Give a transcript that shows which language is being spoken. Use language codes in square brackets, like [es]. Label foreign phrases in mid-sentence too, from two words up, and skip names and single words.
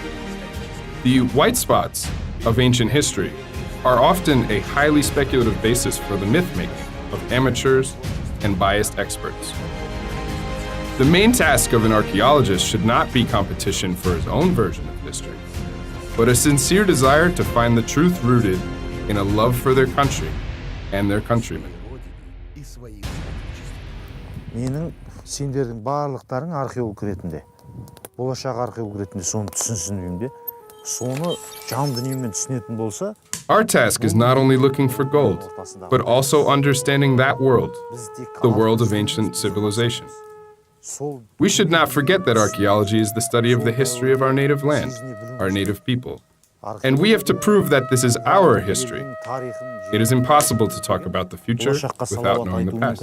[en] The white spots of ancient history are often a highly speculative basis for the myth-making of amateurs and biased experts. The main task of an archaeologist should not be competition for his own version of history, but a sincere desire to find the truth rooted in a love for their country and their countrymen. [kk] Сендердің барлықтарың археолог ретінде, болашақ археолог ретінде соны түсінсін деймін де, соны жан дүниемен түсінетін болса. [en] Our task is not only looking for gold, but also understanding that world, the world of ancient civilization. We should not forget that archaeology is the study of the history of our native land, our native people. And we have to prove that this is our history. It is impossible to talk about the future without knowing the past.